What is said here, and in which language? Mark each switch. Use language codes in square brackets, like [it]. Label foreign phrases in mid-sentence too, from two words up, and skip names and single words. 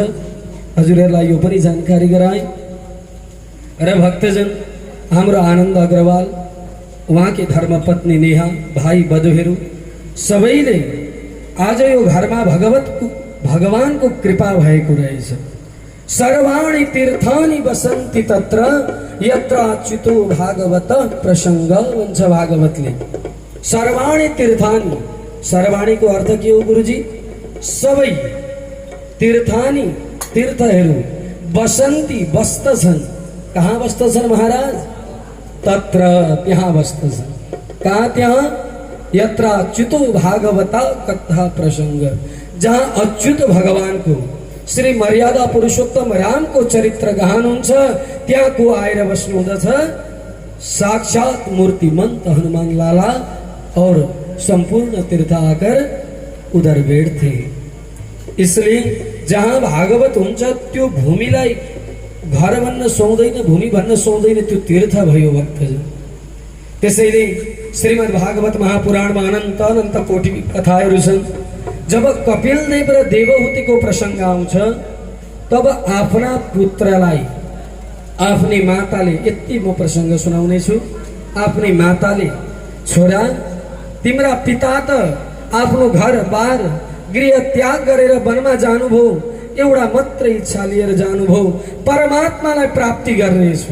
[ne] हजुरहरूलाई यो पनि जानकारी गराए। र भक्तजन हाम्रो आनन्द अग्रवाल, उहाँकी धर्मपत्नी नेहा, भाइ बधुहरू सबैले आज यो घरमा भगवानको कृपा भएको रहेछ। [sa] सर्वाणि तीर्थानि वसन्ति तत्र यत्र अच्युतो भागवत प्रसङ्ग [ne] भन्छ भागवतले। [sa] सर्वाणि तीर्थानि, [ne] सर्वाणीको अर्थ के हो गुरुजी? सबै तीर्थानि, तीर्थहरू वसन्ति बस्दछन्। कहाँ बस्दछन् महाराज? तत्र, त्यहाँ बस्दछन्। कहाँ? त्यहाँ [sa] यत्र अच्युतो भागवत कथा प्रसङ्ग, [ne] जहाँ अच्युत भगवानको श्री मर्यादा पुरुषोत्तम रामको चरित्र गान हुन्छ, त्यहाँ को आएर बस्नु हुँदछ? [hi] साक्षात मूर्तिमंत हनुमान लाला और संपूर्ण तीर्थ आकर उधर बैठते। [ne] इसलिए जहाँ भागवत हुन्छ त्यो भूमिलाई घर भन्न सुहाउँदैन, भूमि भन्न सुहाउँदैन, त्यो तीर्थ भयो भक्तजन। त्यसैले श्रीमद् भागवत महापुराणमा अनन्त अनन्त कोटि कथाहरू छन्। जब कपिल देव र देवहूतिको प्रसङ्ग आउँछ तब आफ्ना पुत्रलाई आफ्नी माताले, यति म प्रसङ्ग सुनाउने छु, आफ्नी माताले छोरा तिम्रा पिता त आफ्नो घर बार गृह त्याग गरेर वनमा जानुभयो, एउटा मात्र इच्छा लिएर जानुभयो, परमात्मालाई प्राप्ति गर्नेछु।